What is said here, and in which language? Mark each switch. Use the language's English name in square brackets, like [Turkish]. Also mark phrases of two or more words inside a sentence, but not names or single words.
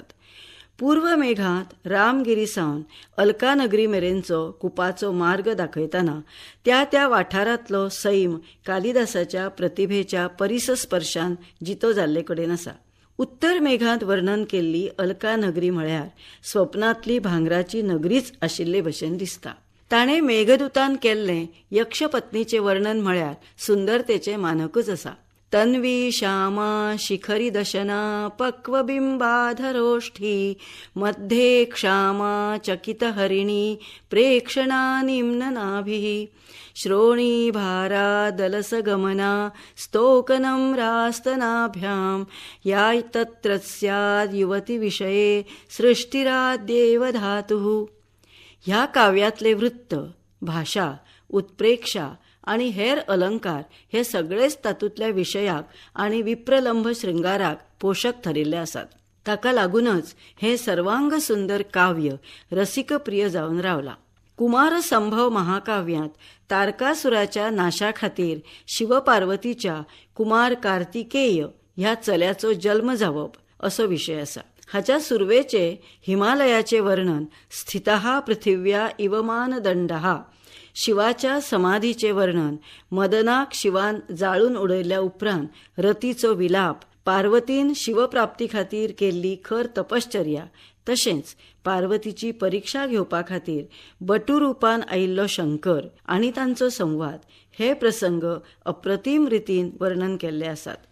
[Konkani] पूर्व मेघांत रामगिरीसावन अलकानगरी मेरेनचो कुपाचो मार्ग दाखयतना त्या वाठारांतलो सैम कालिदासाच्या प्रतिभेच्या परिसस्पर्शान जितो जाल्ले कडेन आसा. उत्तर मेघांत वर्णन केल्ली अलकानगरी म्हळ्यार स्वप्नांतली भांगराची नगरीच आशिल्ले भशेन दिसता. ताणें मेघदूतान केल्लें यक्षपत्नीचें वर्णन म्हळ्यार सुंदरतेचें मानकूच आसा. [Sanskrit] तन्वी श्यामा शिखरी दशना पक्वबिंबाधरोष्ठी मध्ये क्षामा चकित हरिणी प्रेक्षणा निम्ननाभिः श्रोणी भारा दलसगमना स्तोकनं रास्तनाभ्यां या तत्र स्याद् युवती विषये सृष्टिराद्येव धातुः. [Konkani] ह्या काव्यातले वृत्त, भाषा, उत्प्रेक्षा आणि हेर अलंकार हे सगळेच तातूंतल्या विशयाक आणि विप्रलंभ शृंगाराक पोषक ठरिल्ले आसात. ताका लागूनच हे सर्वांग सुंदर काव्य रसिकप्रिय जावन रावला. कुमार संभव महाकाव्यांत तारकासुराच्या नाशाखातीर शिवपार्वतीच्या कुमार कार्तिकेय ह्या चल्याचो जल्म जावप असो विशय आसा. हाच्या सुरवेचे हिमालयाचे वर्णन [Sanskrit] स्थितः पृथिव्या इव मानदंडः, [Konkani] शिवाच्या समाधीचे वर्णन, मदनाक शिवान जाळून उडयल्या उपरांत रतीचो विलाप, पार्वतीन शिवप्राप्ती खातीर केल्ली खर तपश्चर्या, तशेंच पार्वतीची परीक्षा घेवपा खातीर बटुरूपान आयिल्लो शंकर आनी तांचो संवाद हे प्रसंग अप्रतिम रितीन वर्णन केल्ले आसात.